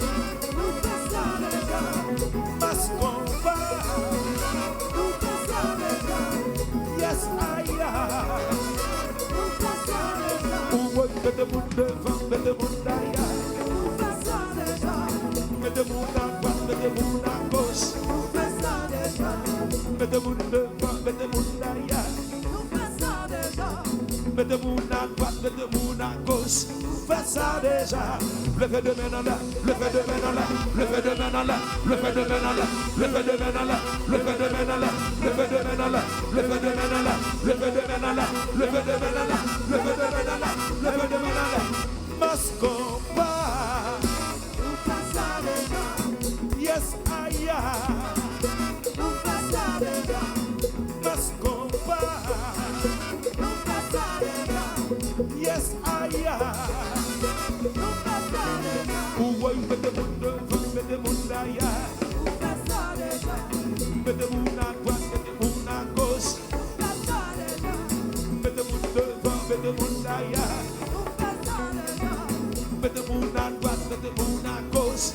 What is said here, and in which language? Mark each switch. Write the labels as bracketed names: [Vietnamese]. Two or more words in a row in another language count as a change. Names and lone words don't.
[English] Mascomba. Yes, I am. Ouwe, [French] mette moun devant, mette moun derrière. Mette moun à droite, mette moun à gauche. Mette moun devant, mette moun derrière. Mette moun à droite, mette moun à gauche. Fais ça déjà. Levez de main en l'air, levez de main en l'air, levez de main en l'air, levez de main en l'air, levez de main en l'air, levez de main en l'air, levez de main en l'air, levez de main en l'air, levez de main en l'air, levez de main en l'air, levez de main en l'air, levez de main en l'air. [English] Mascomba. Yes, I am. Mascomba. Yes, I am. Ouwe, [French] mette moun devant, mette moun derrière. Mette moun à droite, mette moun à gauche. Mette moun devant, mette moun derrière. Mette moun à droite, mette moun à gauche.